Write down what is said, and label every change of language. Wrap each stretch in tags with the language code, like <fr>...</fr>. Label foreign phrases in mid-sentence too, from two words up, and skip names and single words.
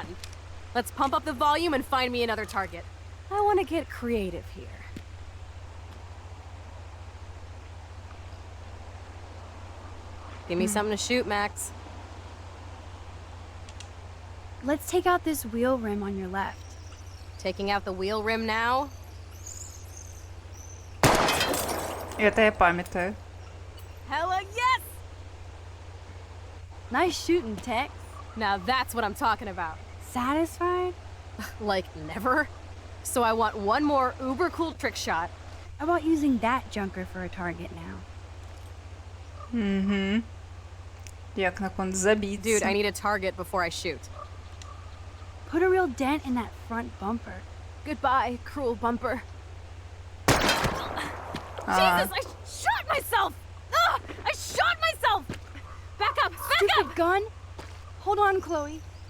<en>Let's pump up the volume and find me another target. I want to get creative here. Give me something to shoot, Max. Let's take out this wheel rim on your left. Taking out the wheel rim now?</en> <ru>Это я памятаю.</ru> <en>Hella yes! Nice shooting, Tex. Now that's what I'm talking about. Satisfied? Like, never? So I want one more uber cool trick shot. How about using that junker for a target now?</en> <be>Угу. Як на кон забиться.</be> <en>Dude, I need a target before I shoot. Put a real dent in that front bumper. Goodbye, cruel bumper. Ага. Jesus, I shot myself! Ugh, I shot myself! Back up, back Stupid up! gun! Hold on, Chloe.</en>